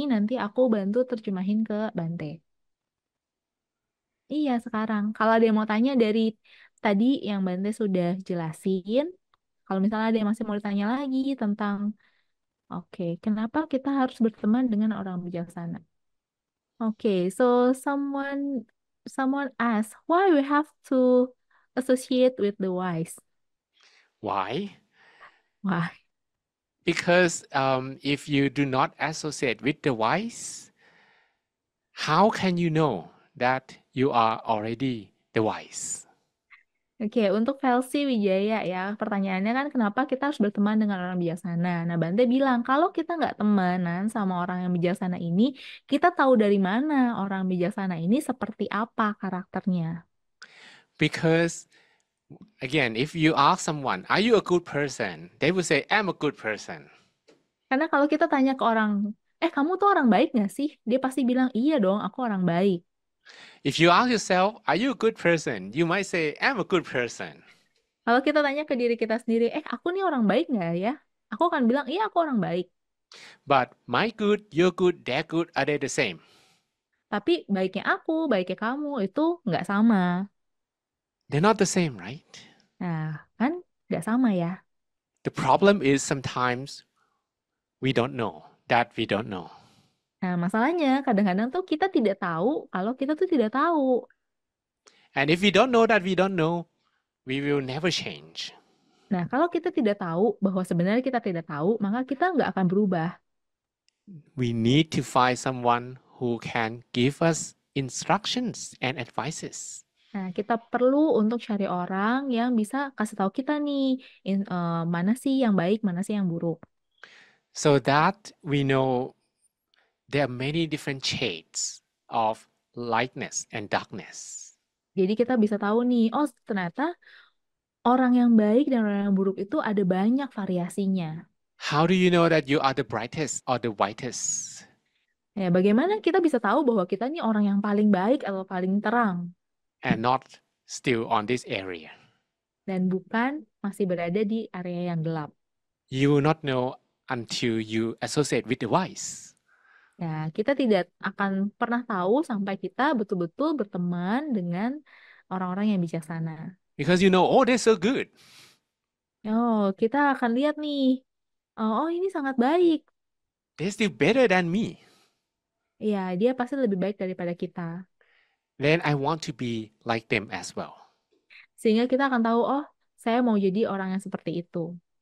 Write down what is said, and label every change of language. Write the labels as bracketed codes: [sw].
[id] Nanti aku bantu terjemahin ke Bante. Iya sekarang. Kalau ada yang mau tanya dari tadi yang Bante sudah jelasin. Kalau misalnya ada yang masih mau ditanya lagi tentang, oke, kenapa kita harus berteman dengan orang bijaksana? [en] Oke, so someone asked why we have to associate with the wise. Why? Why? Because if you do not associate with the wise, how can you know that you are already the wise? [id] Oke, untuk Velsi Wijaya ya, pertanyaannya kan kenapa kita harus berteman dengan orang bijaksana? Nah, Bante bilang, kalau kita nggak temenan sama orang yang bijaksana ini, kita tahu dari mana orang bijaksana ini seperti apa karakternya. [en] Because again, if you ask someone, are you a good person? They will say, I'm a good person. [id] Karena kalau kita tanya ke orang, kamu tuh orang baik nggak sih? Dia pasti bilang, iya dong, aku orang baik. [en] If you ask yourself, are you a good person? You might say, I'm a good person. [id] Kalau kita tanya ke diri kita sendiri, aku nih orang baik nggak ya? Aku akan bilang, iya aku orang baik. [en] But my good, your good, their good, are they the same? [id] Tapi baiknya aku, baiknya kamu, itu nggak sama. [en] They're not the same, right? [id] Nah, kan nggak sama ya. [en] The problem is sometimes we don't know that we don't know. [id] Nah, masalahnya kadang-kadang tuh kita tidak tahu kalau kita tuh tidak tahu. [en] And if we don't know that we don't know, we will never change. [id] Nah, kalau kita tidak tahu bahwa sebenarnya kita tidak tahu, maka kita nggak akan berubah. [en] We need to find someone who can give us instructions and advices. [id] Nah, kita perlu untuk cari orang yang bisa kasih tahu kita nih, mana sih yang baik, mana sih yang buruk. [en] So that we know there are many different shades of lightness and darkness. [id] Jadi kita bisa tahu nih, oh ternyata orang yang baik dan orang yang buruk itu ada banyak variasinya. [en] How do you know that you are the brightest or the whitest? [id] Ya, bagaimana kita bisa tahu bahwa kita nih orang yang paling baik atau paling terang [en] And not still on this area? [id] dan bukan masih berada di area yang gelap. [en] You will not know until you associate with the wise. [id] Ya, kita tidak akan pernah tahu sampai kita betul-betul berteman dengan orang-orang yang bijaksana. [en] Because you know, oh, they're so good. [id] Oh, kita akan lihat nih, oh ini sangat baik. [en] They're still better than me. [id] Ya, dia pasti lebih baik daripada kita. [en] Then I want to be like them as well. [id] Sehingga kita akan tahu, oh, saya mau jadi orang yang seperti itu.